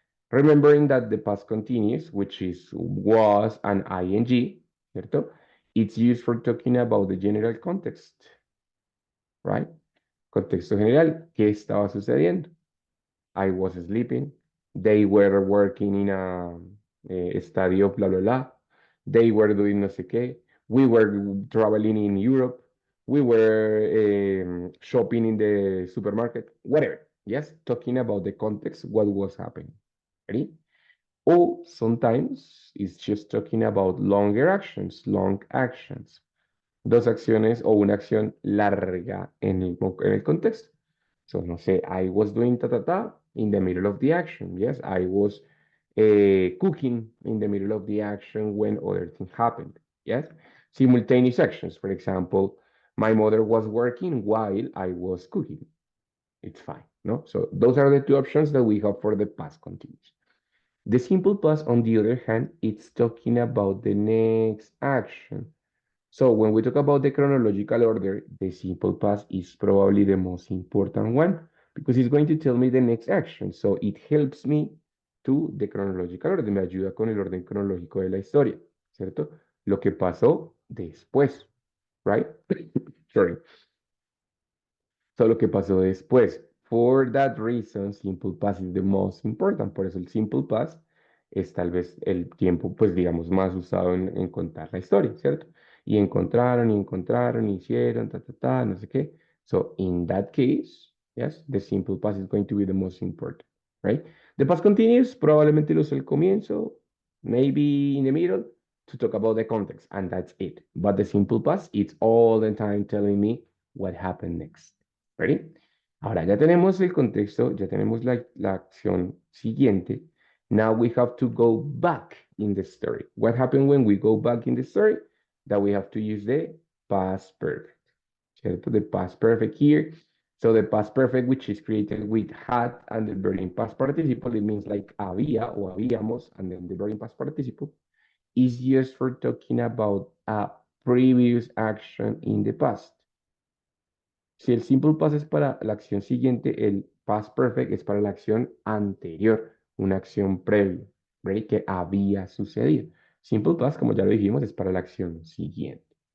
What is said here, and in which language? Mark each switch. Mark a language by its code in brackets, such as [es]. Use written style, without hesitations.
[en] Remembering that the past continuous, which is was and ing, [es] ¿cierto? [en] It's used for talking about the general context, right? [es] Contexto general, ¿qué estaba sucediendo? [en] I was sleeping. They were working in a study of blah, blah, blah. They were doing [es] no sé qué. [en] We were traveling in Europe. We were shopping in the supermarket, whatever. Yes, talking about the context, what was happening. Ready? Or sometimes it's just talking about longer actions, long actions. [es] Dos acciones o una acción larga en el contexto. [en] So, [es] no sé, [en] I was doing ta ta ta in the middle of the action. Yes, I was cooking in the middle of the action when other thing happened. Yes, simultaneous actions. For example, my mother was working while I was cooking. It's fine, no? So those are the two options that we have for the past continuous. The simple past, on the other hand, it's talking about the next action. So when we talk about the chronological order, the simple past is probably the most important one because it's going to tell me the next action. So it helps me to the chronological order, [es] me ayuda con el orden cronológico de la historia, ¿cierto? Lo que pasó después, [en] right? Sorry. So [es] lo que pasó después. [en] For that reason, simple past is the most important. [es] Por eso el simple past es tal vez el tiempo, pues digamos, más usado en contar la historia, ¿cierto? Y encontraron, hicieron, ta, ta, ta, no sé qué. [en] So in that case, yes, the simple past is going to be the most important, right? The past continuous [es] probablemente lo uso al comienzo, [en] maybe in the middle, to talk about the context, and that's it. But the simple past, it's all the time telling me what happened next. Ready? [es] Ahora ya tenemos el contexto, ya tenemos la acción siguiente. [en] Now we have to go back in the story. What happened when we go back in the story? That we have to use the past perfect. [es] ¿Cierto? [en] The past perfect here. So the past perfect, which is created with had and the verb in past participle, it means like [es] había o habíamos, [en] and then the verb in past participle is used for talking about a previous action in the past. [es] Si el simple past es para la acción siguiente, el past perfect es para la acción anterior, una acción previa, [en] ¿right? [es] Que había sucedido. Simple past, como ya lo dijimos, es para la acción siguiente.